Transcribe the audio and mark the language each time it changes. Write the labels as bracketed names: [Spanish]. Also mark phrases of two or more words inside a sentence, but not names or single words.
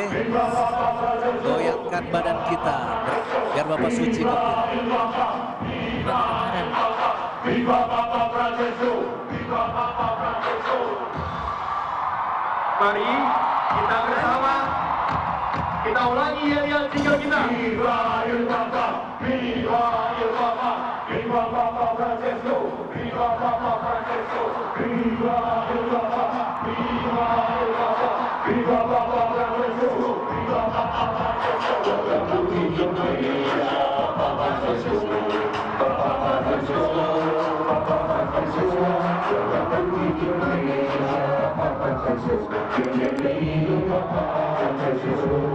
[Indonesian] Goyangkan badan kita biar Bapak Suci gembira. Mari kita bersama kita ulangi yel-yel jingle kita. [Spanish] Viva el Papa, viva el Papa, viva Papa Francesco, viva Papa Francesco, viva el Papa, viva el Papa, viva Papa Francesco, viva Papa Francesco. Papa Francesco, Papa Francesco, Papa Francesco, Papa Francesco, bienvenido Papa Francesco.